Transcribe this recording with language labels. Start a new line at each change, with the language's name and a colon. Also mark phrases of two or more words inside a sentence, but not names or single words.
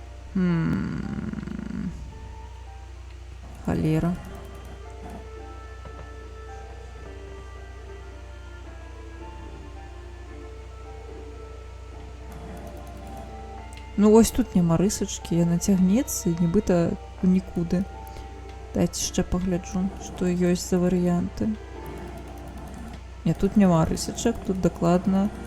Belarusian: Холера.
Ukrainian: Ну, ось тут нема рисочки,
Belarusian: яна цягнецца,
Ukrainian: нібыта нікуди.
Belarusian: Дайте ще погляджу, што ёсць за варыянты.
Ukrainian: Не, тут нема рисочек, тут докладно...